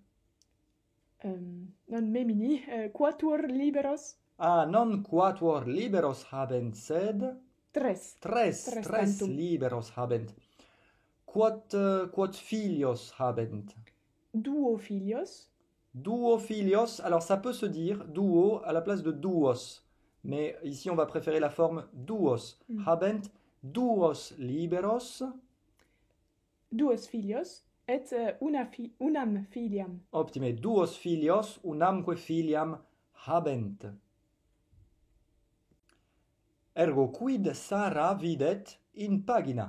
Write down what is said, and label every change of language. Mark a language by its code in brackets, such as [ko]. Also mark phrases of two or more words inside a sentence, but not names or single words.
[la] Non memini, quatuor liberos. Non quatuor liberos habent, sed Tres. Tres tantum. liberos habent. Quod filios habent. Duo filios. Duo filios, [fr] alors ça peut se dire duo à la place de duos, mais ici on va préférer la forme duos. [la] Habent duos liberos. Duos filios et unam filiam. Optime, duos filios unamque filiam habent. Ergo quid Sara videt in pagina?